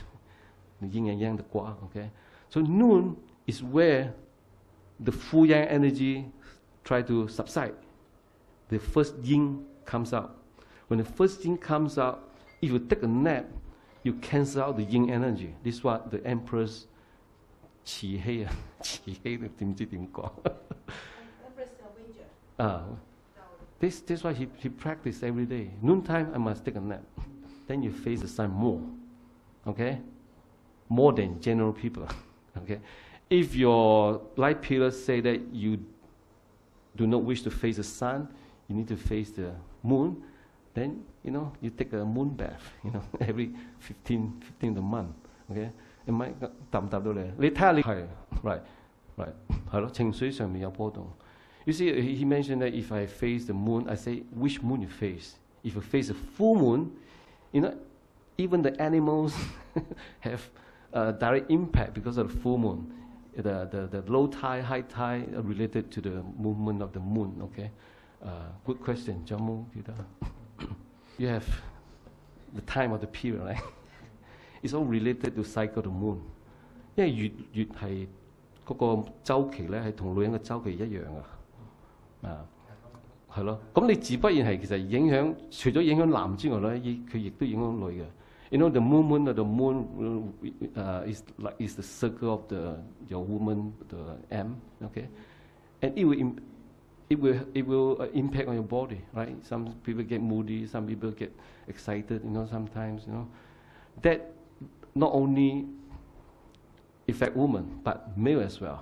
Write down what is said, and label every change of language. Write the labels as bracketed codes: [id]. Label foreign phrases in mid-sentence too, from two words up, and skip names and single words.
[en] The Yin and Yang, the Gua, okay? So noon is where the Fu Yang energy try to subside. The first Yin comes out. When the first Yin comes out, if you take a nap, you cancel out the Yin energy. This is what the emperor's [yue] 慈禧啊，慈禧你點知點講？ [en] This why he practiced every day. Noontime, I must take a nap. Then you face the sun more, okay? More than general people, okay? If your light pillars say that you do not wish to face the sun, you need to face the moon, then, you take a moon bath, every 15 a month, okay? [yue] 答唔答到你？你睇下你係 right， 係咯，情緒上面有波動。 [en] You see, he mentioned that if I face the moon, I say, which moon you face? If you face a full moon, even the animals have a direct impact because of the full moon. The low tide, high tide are related to the movement of the moon, okay? Good question, Jamu. You have the time of the period, right? It's all related to cycle of the moon. [yue] 因為月係嗰個週期咧，係同女人嘅週期一樣啊，係咯。咁你自不然係其實影響，除咗影響男之外咧，佢亦都影響女嘅。 [en] The movement of the moon is the circle of your woman, the M, okay, and it will impact on your body, right? Some people get moody, some people get excited, sometimes, that not only affect women, but male as well.